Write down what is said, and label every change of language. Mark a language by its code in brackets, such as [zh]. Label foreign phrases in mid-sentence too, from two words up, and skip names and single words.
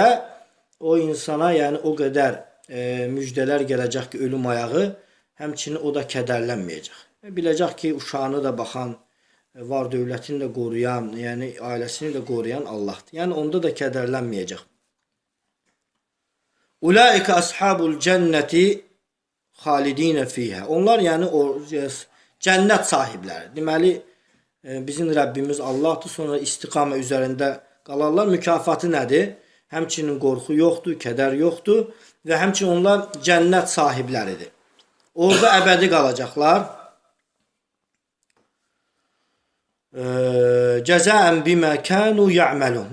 [az] O insana, yəni o qədər müjdələr gələcək ki, ölüm ayağı, həmçinin o da kədərlənməyəcək. Biləcək ki, uşağını da baxan, var dövlətini də qoruyan, yəni ailəsini də qoruyan Allahdır. Yəni onda da kədərlənməyəcək. [ar] أولئك أصحاب الجنة خالدين فيها. [az] Onlar yani o cennet sahipleri. Deməli bizim Rabbimiz Allah'tır. Sonra istiqamə üzerinde qalarlar. Mükafatı nədir? Həmçinin qorxu yoxdur, kədər yoxdur və həmçinin onlar cennet sahibləridir. Orada əbədi qalacaqlar. [ar] جزاء بما كانوا يعملون.